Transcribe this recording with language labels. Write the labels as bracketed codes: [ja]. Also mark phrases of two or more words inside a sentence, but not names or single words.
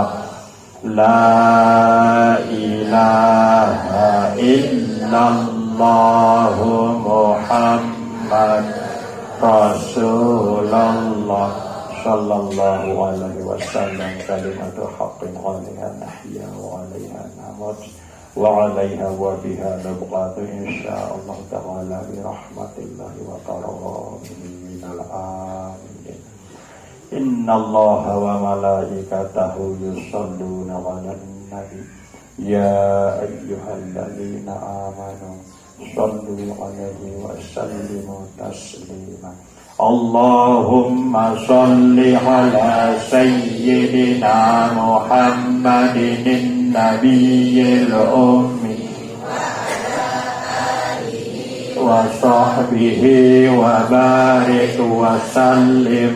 [ar] لا إله إلا الله محمد رسول الله صلى الله عليه وسلم. كلمة حق عليها نحيا وعليها نموت وعليها وبها نبقى إن شاء الله تعالى برحمة الله وكرمه من الآمنين. إن الله وملائكته يصلون على النبي يا أيها الذين آمنوا صلوا عليه وسلموا تسليما. اللهم صل على سيدنا محمد النبي الأمي وصحبه وبارك وسلم.